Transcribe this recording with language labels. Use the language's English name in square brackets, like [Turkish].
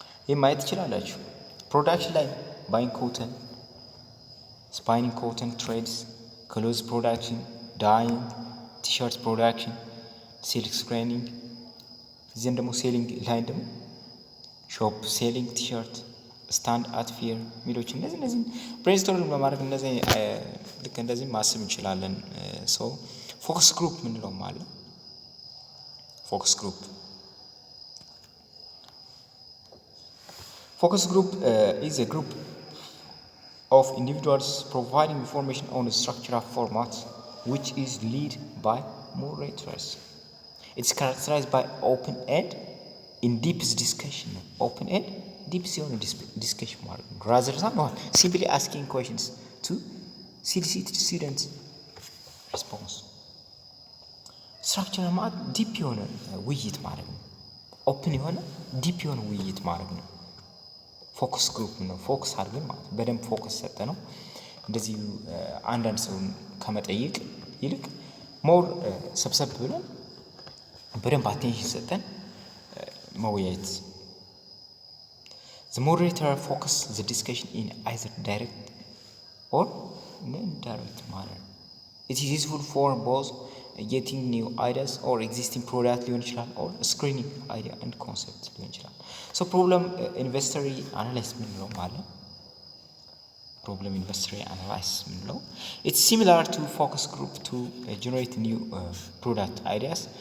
[Amharic] ይህ ማየት ትችላላችሁ። ፕሮዳክሽን ላይ ባይንግ ኮተን፣ ስፓይኒንግ ኮተን ትሬድስ፣ ክሎዝ ፕሮዳክሽን፣ ዳይንግ፣ ቲሸርት ፕሮዳክሽን፣ ሲልክ ስክሪኒንግ፣ እዚህም ደግሞ ሴሊንግ ላይ ደግሞ ሾፕ ሴሊንግ ቲሸርት፣ ስታንድ አት ፌር ሚሎች እነዚህ ብሬንስቶርም በማድረግ እነዚህ ልክ እንደዚህ ማሰብ እንችላለን። ሰው ፎከስ ግሩፕ ምንለውም አለ። ፎከስ ግሩፕ [English] Focus group is a group of individuals providing information on a structural format which is led by moderators. It's characterized by open-end, in-depth discussion. Open-end, deep discussion rather than simply asking questions to solicit students' response. [Amharic] Structural ማለት ዲፕ የሆነ ውይይት ማለት ነው። ኦፕን የሆነ ዲፕ የሆነ ውይይት ማለት ነው። ፎከስ ግሩፕ ነው። ፎከስ አድርገን ማለት በደንብ ፎከስ ሰጠ ነው። እንደዚህ አንዳንድ ሰውን ከመጠየቅ ይልቅ ሞር ሰብሰብ ብለን በደንብ አቴንሽን ሰጠን መወያየት። [English] The moderator focuses the discussion in either direct or indirect manner. It is useful for both getting new ideas or existing product [Amharic] ሊሆን ይችላል [English] or screening idea and concept ሊሆን ይችላል። So problem investory analysis [Amharic] ምንለው ማለት [English] problem investory analysis [Amharic] ምንለው [English] it's similar to focus group to generate new product ideas.